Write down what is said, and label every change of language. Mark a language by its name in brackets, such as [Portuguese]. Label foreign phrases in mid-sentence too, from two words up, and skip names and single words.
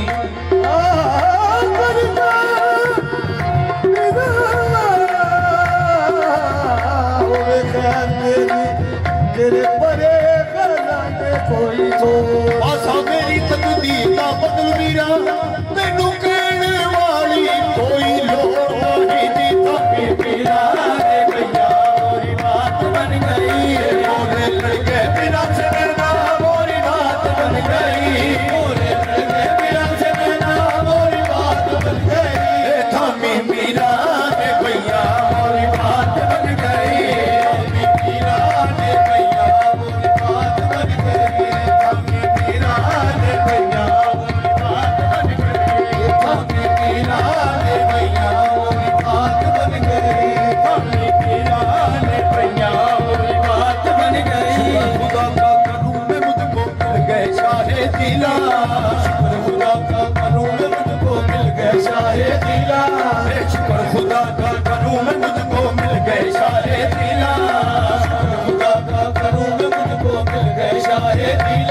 [Hindi] तेरे परे कोई तो [Punjabi] ਆਸਾ ਮੇਰੀ ਤਕਦੀਰ ਦਾ ਬਦਲ ਮੀਰਾ ਮੈਨੂੰ ਕਹਿਣ ਵਾਲੀ ਕੋਈ ਲੋੜ ਨਹੀਂ ਜੀ [Hindi] थापी मीरा रे भैया मोरी बात बन गई मोरे लड़के बिना चलना मोरी बात बन गई मोरे लड़के बिना चलना मोरी बात बन गई थामी मीरा रे भैया मोरी बात बन गई मीरा रे भैया मोरी बात बन गई थामी मीरा रे भैया मोरी बात बन गई थामी मीरा रे भैया मोरी बात बन गई थामी मीरा रे भैया मोरी बात बन गई खुदा का करूं मैं मुझको मिल गए शाहे दिला शुक्र खुदा का करूं मैं मुझको मिल गए शाहे दिला शुक्र खुदा का करूं मैं मुझको मिल गए शाहे दिला शुक्र खुदा का करूं मैं मुझको मिल गए शाहे दिला